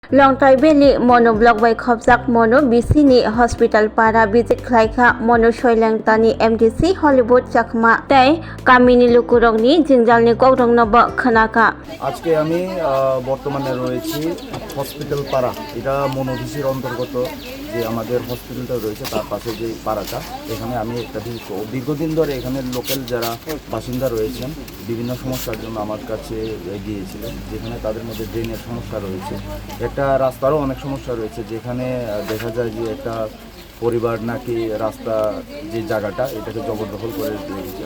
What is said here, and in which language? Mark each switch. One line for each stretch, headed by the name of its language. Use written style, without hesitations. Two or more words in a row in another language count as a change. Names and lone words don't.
Kok Borok: Longtai Valley Monoblog by Khopjak Mono Bisini Hospital Para Visit Khlaika Mono Soilangtani MDC Hollywood Chakma Tai Kamini Lukurongni Jingjalni Kokrong Nobo Khanaka
Bangla: আজকে আমি বর্তমানে রয়েছি হসপিটাল পাড়া। এটা মনোভিসির অন্তর্গত যে আমাদের হসপিটালটা রয়েছে তার পাশে যে পাড়াটা, এখানে আমি একটা দীর্ঘদিন ধরে এখানে লোকাল যারা বাসিন্দা রয়েছেন বিভিন্ন সমস্যার জন্য আমার কাছে গিয়েছিলেন, যেখানে তাদের মধ্যে ড্রেনের সমস্যা রয়েছে, একটা রাস্তারও অনেক সমস্যা রয়েছে, যেখানে দেখা যায় যে একটা পরিবার নাকি রাস্তা যে জায়গাটা এটাকে জবরদখল করে রেখেছে।